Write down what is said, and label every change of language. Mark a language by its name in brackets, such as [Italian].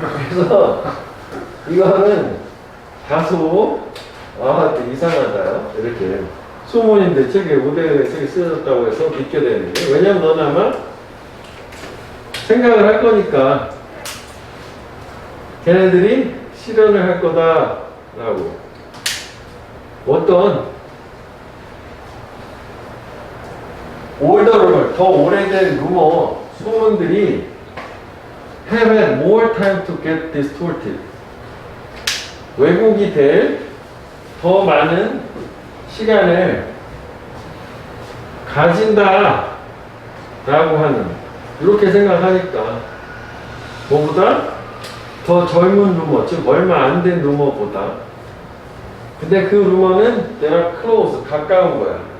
[Korean] 그래서 이거는 다소 이상하다. 이렇게 소문인데 책에 고대 책에 쓰여졌다고 해서 믿게 되는 게. 왜냐면 너는 아마 생각을 할 거니까 걔네들이 실현을 할 거다라고. 어떤 올더 더 오래된 루머 소문들이 [English] have had more time to get distorted. [Korean] 왜곡이 될 더 많은 시간을 가진다 라고 하는 이렇게 생각하니까 뭐보다 더 젊은 루머, 즉 얼마 안 된 루머보다, 근데 그 루머는 내가 close, 가까운 거야.